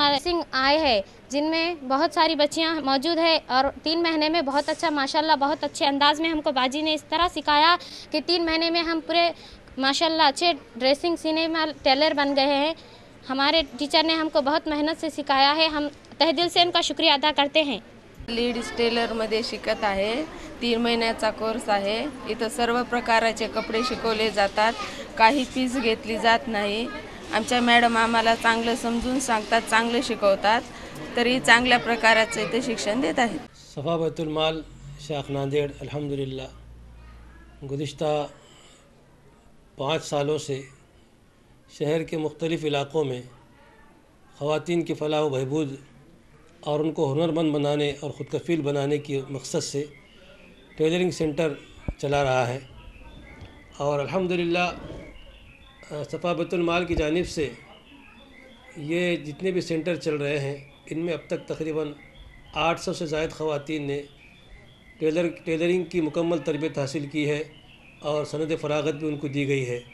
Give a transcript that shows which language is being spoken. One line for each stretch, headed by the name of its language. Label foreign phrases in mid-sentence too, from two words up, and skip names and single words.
Urdu: ڈریسنگ آئے ہے جن میں بہت ساری بچیاں موجود ہے اور 3 مہینے میں بہت اچھا ماشاءاللہ بہت اچھے انداز میں ہم کو باجی نے اس طرح سکھایا کہ 3 مہینے میں ہم پورے ماشاءاللہ اچھے ڈریسنگ سینے میں ٹیلر بن گئے ہیں۔ ہمارے ٹیچر نے ہم کو بہت محنت سے سکھایا ہے، ہم تہ دل سے ان کا شکریہ ادا کرتے ہیں۔
Marathi: लेडीज टेलरमध्ये शिकत आहे। 3 महिन्याचा कोर्स आहे। इथं सर्व प्रकारचे कपडे शिकवले जातात, काही फीस घेतली जात नाही। आमच्या मॅडम आम्हाला चांगलं समजून सांगतात, चांगले शिकवतात, तरी चांगल्या प्रकारचे इथे शिक्षण देत आहेत।
Urdu: صفا بیت المال شاخ ناندیڑ الحمدللہ گزشتہ 5 سالوں سے شہر کے مختلف علاقوں میں خواتین کی فلاح و بہبود اور ان کو ہنرمند بنانے اور خود کفیل بنانے کی مقصد سے ٹیلرنگ سینٹر چلا رہا ہے، اور الحمدللہ صفا بیت المال کی جانب سے یہ جتنے بھی سینٹر چل رہے ہیں ان میں اب تک تقریباً 800 سے زائد خواتین نے ٹیلرنگ کی مکمل تربیت حاصل کی ہے اور سند فراغت بھی ان کو دی گئی ہے۔